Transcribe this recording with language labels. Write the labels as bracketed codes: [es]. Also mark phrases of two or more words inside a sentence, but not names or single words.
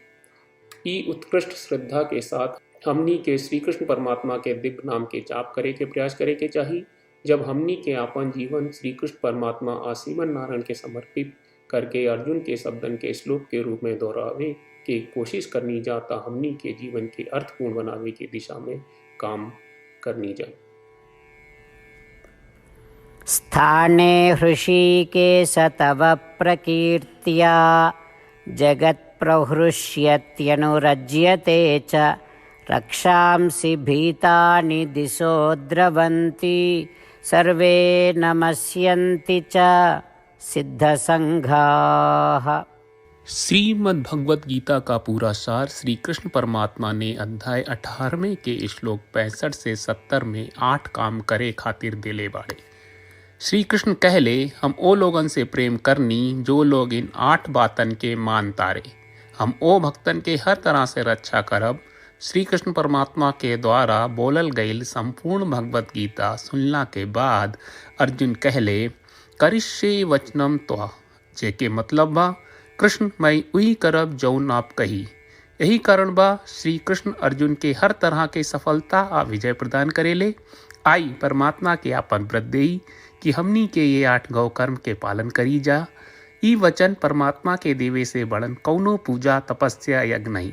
[bho] ई उत्कृष्ट श्रद्धा के साथ हमनी के श्री कृष्ण परमात्मा के दिव्य नाम के जाप करे के प्रयास करे के चाहिए। जब हमनी के आपन जीवन श्री कृष्ण परमात्मा श्रीमन नारायण के समर्पित करके अर्जुन के शब्दन के श्लोक के रूप में दोहरावे की कोशिश करनी जाता हमनी के जीवन के अर्थपूर्ण बनावे की दिशा में काम करनी जाए। [sa] स्थाने हृषीकेश तव प्रकीर्त्या जगत् प्रहृष्यत्यनुरज्यते च रक्षांसि भीतानि दिशो द्रवन्ति सर्वे नमस्यन्ति च सिद्धसंघाः। [bho] श्रीमद् भगवत गीता का पूरा सार श्री कृष्ण परमात्मा ने अध्याय 18वें के श्लोक 65 से 70 में 8 काम करे खातिर दिले बाड़े। श्री कृष्ण कहले, हम ओ लोगन से प्रेम करनी जो लोग इन 8 बातन के मान तारे। हम ओ भक्तन के हर तरह से रक्षा करब। श्री कृष्ण परमात्मा के द्वारा बोलल गईल संपूर्ण भगवत गीता सुनला के बाद अर्जुन कहले, [sa] करिष्ये वचनम त्वा, [bho] जेके मतलब बा कृष्ण मैं उही करब जौन आप कही। यही कारण बा श्री कृष्ण अर्जुन के हर तरह के सफलता आ विजय प्रदान करेले। आई परमात्मा के आपन व्रत देई कि हमनी के ये 8 गौ कर्म के पालन करी जा। ई वचन परमात्मा के देवे से बड़न कौनो पूजा तपस्या यज्ञ नहीं।